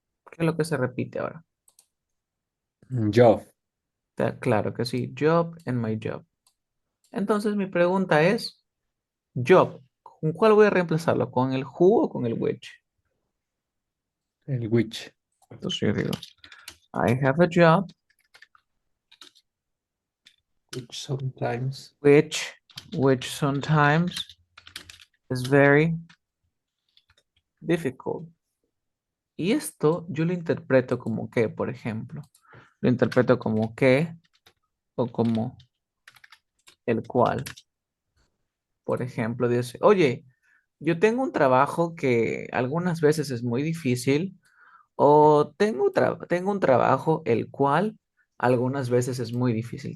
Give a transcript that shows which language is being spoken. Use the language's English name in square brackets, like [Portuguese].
[Spanish] ¿Qué es lo que se repite ahora? [English] Job. [Spanish] Claro que sí, [English] job and my job. [Spanish] Entonces mi pregunta es, job, ¿con cuál voy a reemplazarlo? ¿Con el who o con el which? El which. Entonces yo digo, [English] I have a job, Which sometimes. which, which sometimes is very difficult. [Spanish] Y esto yo lo interpreto como que, por ejemplo, lo interpreto como que o como el cual. Por ejemplo, dice, oye, yo tengo un trabajo que algunas veces es muy difícil o tengo un trabajo el cual algunas veces es muy difícil.